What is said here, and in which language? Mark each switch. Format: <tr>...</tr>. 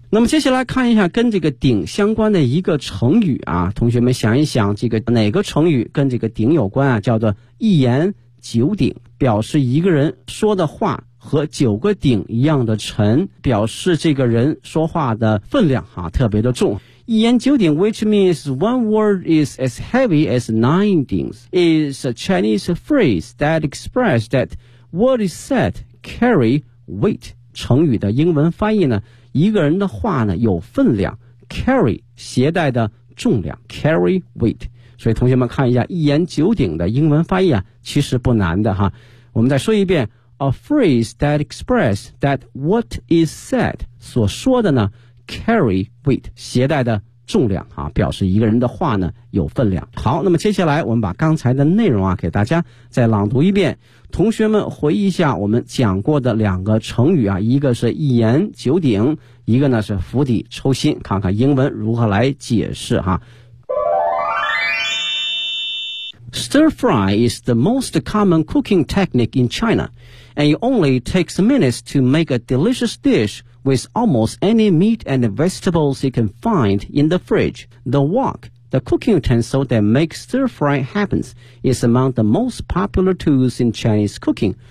<zh>那么接下来看一下跟这个鼎相关的一个成语啊，同学们想一想，这个哪个成语跟这个鼎有关啊，叫做一言九鼎，表示一个人说的话和九个鼎一样的沉，表示这个人说话的分量啊特别的重。</zh> <en>一言九鼎 ，which means one word is as heavy as nine dings, is a Chinese phrase that express that what is said carry weight。</en> <zh>成语的英文翻译呢，一个人的话呢有分量 ，carry 携带的重量 ，</zh> <en>carry weight。</en> <zh>所以同学们看一下一言九鼎的英文翻译啊，其实不难的哈。我们再说一遍。</zh> <en>A phrase that express that what is said</en> <zh>所说的呢</zh> <en>carry weight</en> <zh>携带的重量啊，表示一个人的话呢有分量。好，那么接下来我们把刚才的内容啊给大家再朗读一遍，同学们回忆一下我们讲过的两个成语啊，一个是一言九鼎，一个呢是釜底抽薪，看看英文如何来解释啊。</zh> <en>Stir fry is the most common cooking technique in China, and it only takes minutes to make a delicious dish with almost any meat and vegetables you can find in the fridge. The wok, the cooking utensil that makes stir fry happens, is among the most popular tools in Chinese cooking.</en>